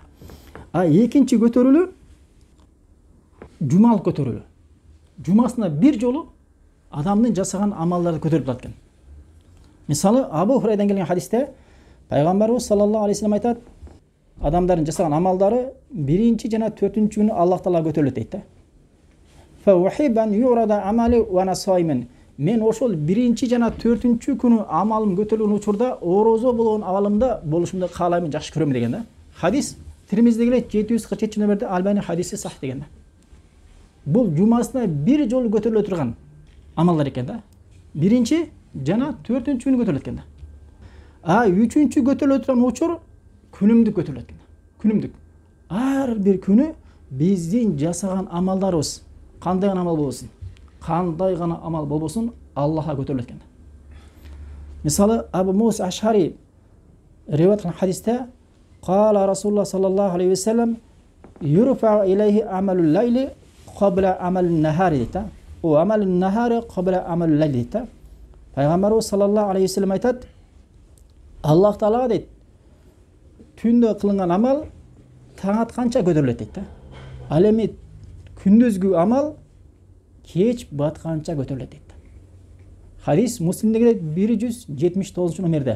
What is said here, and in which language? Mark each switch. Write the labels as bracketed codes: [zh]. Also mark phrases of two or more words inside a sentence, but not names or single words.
[ky] Экинчи көтөрүлүү жумалык көтөрүлүү. Жумасына бир жолу адамдын жасаган амалдары көтөрүлүп турат экен. Мисалы, Абу Хурайрадан келген хадисте пайгамбарыбыз [ar] صلى الله عليه وسلم [ky] айтат, адамдардын жасаган амалдары биринчи жана төртүнчү күнү Аллах Таалага көтөрүлөт дейт да. [ar] فأحب أن يعرض عملي وأنا صائم. [ky] Мен ошол биринчи жана төртүнчү күнү амалым көтөрүлгөн учурда орозо болгон абалымда болушумду каалайм, жакшы көрөм деген да. Хадис Тирмизде келет 747 номерде, Албани хадиси сах деген да. Бул жумасына бир жолу көтөрүлө турган амалдар экен да. Биринчи жана төртүнчү күнү көтөрүлөт экен да. Үчүнчү көтөрүлө турган учур күнүмдүк көтөрүлөт экен да. Күнүмдүк. Ар бир күнү биздин жасаган амалдарыбыз кандай гана амал болбосун, кандай гана амал болбосун, Аллахка көтөрүлөт экен да. Мисалы, Абу Муса Ашари риwayat кылган хадисте [ar] قال رسول الله صلى الله عليه وسلم يرفع إليه عمل الليل قبل عمل النهار дейт. وعمل النهار قبل عمل الليل дейт. [ky] Пайгамбарыбыз [ar] صلى الله عليه وسلم [ky] айтат, Аллах Таалага дейт, түндө кылынган амал таң атканча көтөрүлөт дейт. Ал эми күндүзгү амал кеч батканча көтөрүлөт дейт. Хадис Муслимде келет 179 номерде.